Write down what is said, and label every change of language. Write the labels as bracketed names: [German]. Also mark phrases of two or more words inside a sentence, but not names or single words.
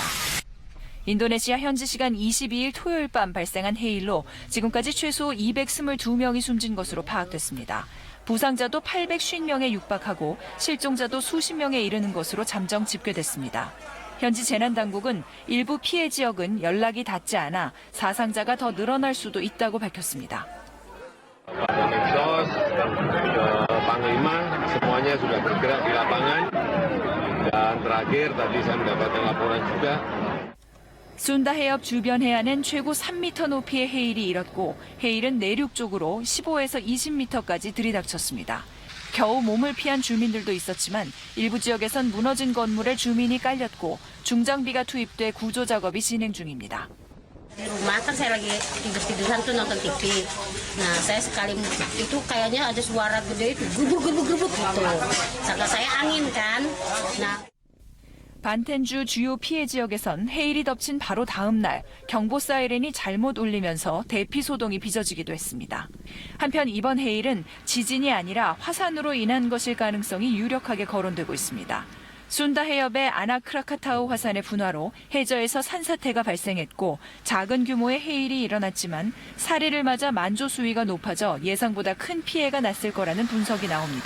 [Korean] 인도네시아 현지 시간 22일 토요일 밤 발생한 해일로 지금까지 최소 222명이 숨진 것으로 파악됐습니다. 부상자도 850명에 육박하고 실종자도 수십 명에 이르는 것으로 잠정 집계됐습니다. 현지 재난당국은 일부 피해 지역은 연락이 닿지 않아 사상자가 더 늘어날 수도 있다고 밝혔습니다. [Indonesian] Panglima semuanya sudah bergerak di lapangan dan terakhir tadi saya mendapatkan laporan juga. [Korean] 순다 해협 주변 해안엔 최고 3m 높이의 해일이 일었고 해일은 내륙 쪽으로 15에서 20m까지 들이닥쳤습니다. 겨우 몸을 피한 주민들도 있었지만 일부 지역에선 무너진 건물에 주민이 깔렸고 중장비가 투입돼 구조 작업이 진행 중입니다. [Indonesian] Di rumah kan saya lagi tidur-tiduran tuh nonton TV. Nah, saya sekali itu kayaknya ada suara gede itu gerbuk-gerbuk gitu. Sangka saya angin kan. Nah. [Korean] 반텐주 주요 피해 지역에선 해일이 덮친 바로 다음 날 경보 사이렌이 잘못 울리면서 대피 소동이 빚어지기도 했습니다. 한편 이번 해일은 지진이 아니라 화산으로 인한 것일 가능성이 유력하게 거론되고 있습니다. 순다 해협의 아나크라카타우 화산의 분화로 해저에서 산사태가 발생했고 작은 규모의 해일이 일어났지만 사리를 맞아 만조 수위가 높아져 예상보다 큰 피해가 났을 거라는 분석이 나옵니다.